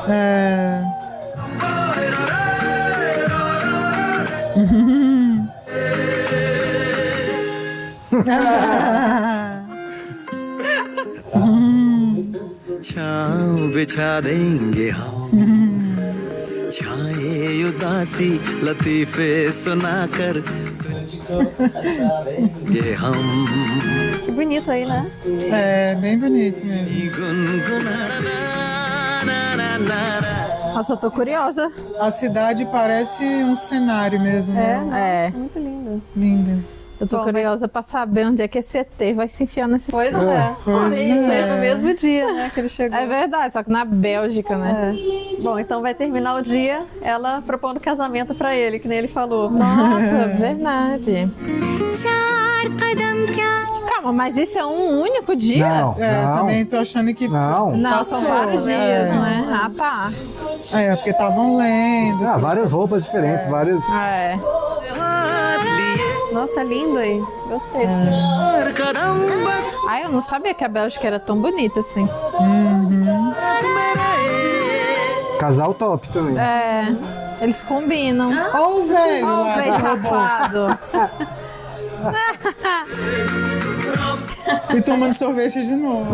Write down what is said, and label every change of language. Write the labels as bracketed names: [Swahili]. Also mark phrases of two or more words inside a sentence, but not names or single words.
[Portuguese] É. [Hindi] छाँव बिछा देंगे हम छाए उदासी लतीफे सुनाकर तुझको हंसा देंगे हम [Portuguese] Que bonito aí, né? É, bem bonito mesmo. [Hindi] गुनगुनाना ना ना ना ना। [Portuguese] Nossa, eu tô curiosa. A cidade parece um cenário mesmo. É, né? nossa, É. muito lindo. Linda. Eu tô Bom, curiosa pra saber onde é que esse ET vai se enfiar nesse Pois estado. é. Pois Isso é. é no mesmo dia, né, que ele chegou. É verdade, só que na Bélgica, né? É. Bom, então vai terminar o dia ela propondo casamento pra ele, que nem ele falou. Nossa, verdade. Calma, mas isso é um único dia? Não, É, não. também tô achando que. Não. Não, são vários dias, não é? Ah, tá. É, porque estavam lendo. Ah, várias roupas diferentes, várias. É. Nossa, lindo aí. Gostei. [Hindi] 4 कदम बस [Portuguese] Ah, eu não sabia que a Bélgica era tão bonita assim. Casal top também. É, eles combinam. Ó o velho. Ó, o lá, velho tá bom. safado. E tomando sorvete de novo.